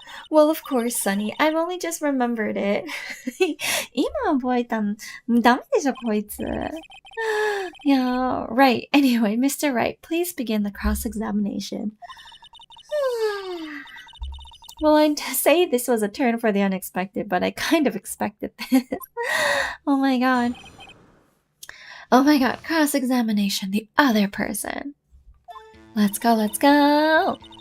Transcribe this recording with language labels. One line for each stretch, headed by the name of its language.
English: Well, of course, Sunny. I've only just remembered it.
Japanese: 今覚えたんダメでしょ、こいつ。
English: Yeah, right. Anyway, Mr. Wright, please begin the cross-examination. Well, I'd say this was a turn for the unexpected, but I kind of expected this. Oh my god. Oh my god, cross-examination, the other person. Let's go, let's go!